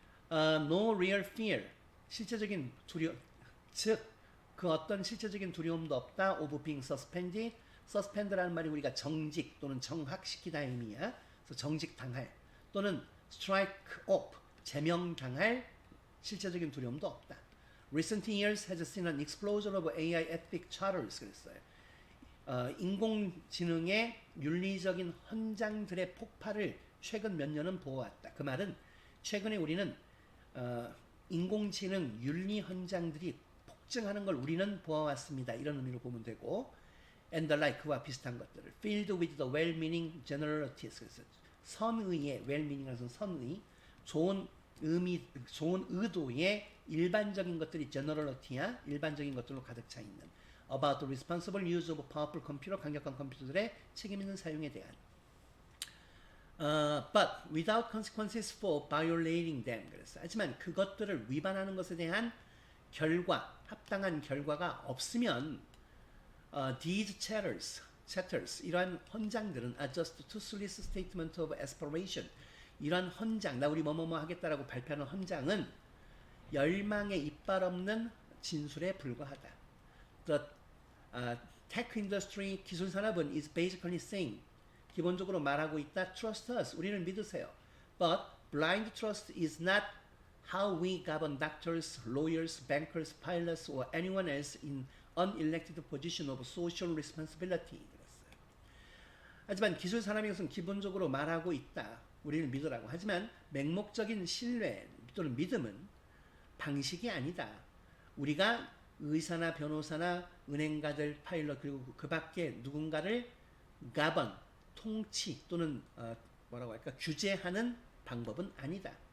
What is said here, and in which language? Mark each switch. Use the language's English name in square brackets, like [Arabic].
[English] No real fear, [Korean] 실제적인 두려움, 즉 그 어떤 실제적인 두려움도 없다. [English] of being suspended. suspend [Korean] 라는 말이 우리가 정직 또는 정학시키다 의미야. 그래서 정직당할 또는 [English] strike off, [Korean] 제명당할 실제적인 두려움도 없다. [English] Recent years has seen an explosion of AI ethic charters. [Korean] 그랬어요. 인공지능의 윤리적인 헌장들의 폭발을 최근 몇 년은 보아왔다. 그 말은 최근에 우리는 인공지능 윤리 헌장들이 폭증하는 걸 우리는 보아왔습니다. 이런 의미로 보면 되고, [English] and the like [Korean] 와 비슷한 것들을 [English] filled with the well-meaning generalities. [Korean] 그래서 선의의 [English] well-meaning [Korean] 이라는 선의, 좋은 의미, 좋은 의도의 일반적인 것들이 [English] generality [Korean] 야. 일반적인 것들로 가득 차 있는 [English] about the responsible use of powerful computer, [Korean] 강력한 컴퓨터들의 책임 있는 사용에 대한. [English] But without consequences for violating them. [Korean] 그랬어. 하지만 그것들을 위반하는 것에 대한 결과, 합당한 결과가 없으면 [English] these chatters, [Korean] 이러한 헌장들은 [English] are just toothless statement of aspiration. [Korean] 이러한 헌장, 나 우리 뭐뭐뭐 하겠다라고 발표하는 헌장은 열망의 이빨 없는 진술에 불과하다. [English] The tech industry [Korean] 기술 산업은 [English] is basically saying [Korean] 기본적으로 말하고 있다. [English] Trust us. [Korean] 우리를 믿으세요. [English] But blind trust is not how we govern doctors, lawyers, bankers, pilots, or anyone else in unelected position of social responsibility. [Korean] 그랬어요. 하지만 기술 산업인 것은 기본적으로 말하고 있다. 우리를 믿으라고. 하지만 맹목적인 신뢰 또는 믿음은 방식이 아니다. 우리가 의사나 변호사나 은행가들, 파일럿 그리고 그 밖에 누군가를 [English] govern, [Korean] 통치 또는 뭐라고 할까 규제하는 방법은 아니다.